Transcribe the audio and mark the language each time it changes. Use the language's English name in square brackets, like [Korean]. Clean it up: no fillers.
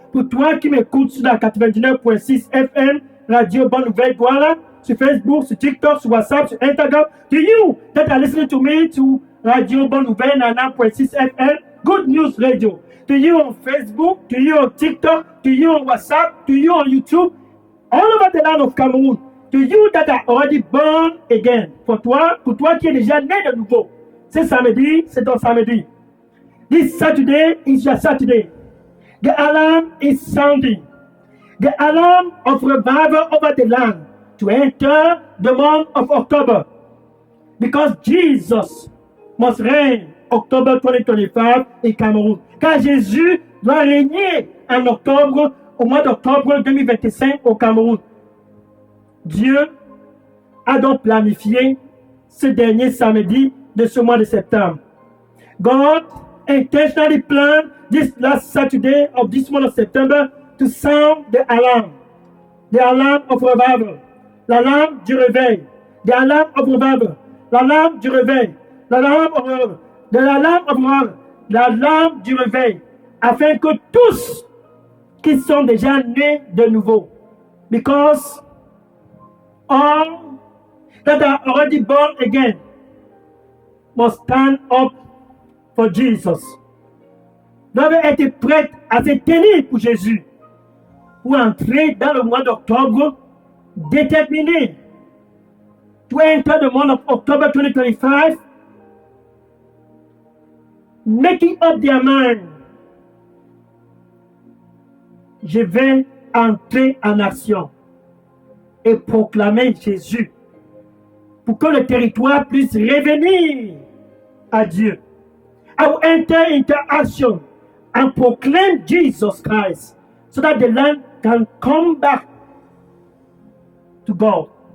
[French] pour toi qui m'écoutes sur la 99.6 FM, Radio Bonne Nouvelle, voilà, sur Facebook, sur TikTok, sur WhatsApp, sur Instagram. [English] To you that are listening to me to Radio Bonne Nouvelle, 99.6 FM, Good News Radio. To you on Facebook, to you on TikTok, to you on WhatsApp, to you on YouTube, all over the land of Cameroon. To you that are already born again. [French] Pour toi qui es déjà né de nouveau. C'est samedi, c'est ton samedi. [English] This Saturday is your Saturday. The alarm is sounding. The alarm of revival over the land to enter the month of October. Because Jesus must reign October 2025 in Cameroon. [French] Car Jésus doit régner en octobre, au mois d'octobre 2025 au Cameroun. Dieu a donc planifié ce dernier samedi de ce mois de septembre. [English] God intentionally planned this last Saturday of this month of September to sound the alarm of revival, [French] l'alarme du réveil, [English] the alarm of revival, l'alarme du réveil, l'alarme of revival, de l'alarme of revival, l'alarme du réveil, [French] afin que tous qui sont déjà nés de nouveau, [English] because all that are already born again must stand up for Jesus. [French] Doivent être prêts à se tenir pour Jésus, pour entrer dans le mois d'octobre déterminé. [English] To enter the month of October 2025, making up their mind. [French] Je vais entrer en action et proclamer Jésus pour que le territoire puisse revenir à Dieu. [English] I will enter into action and proclaim Jesus Christ so that the land can come back to God.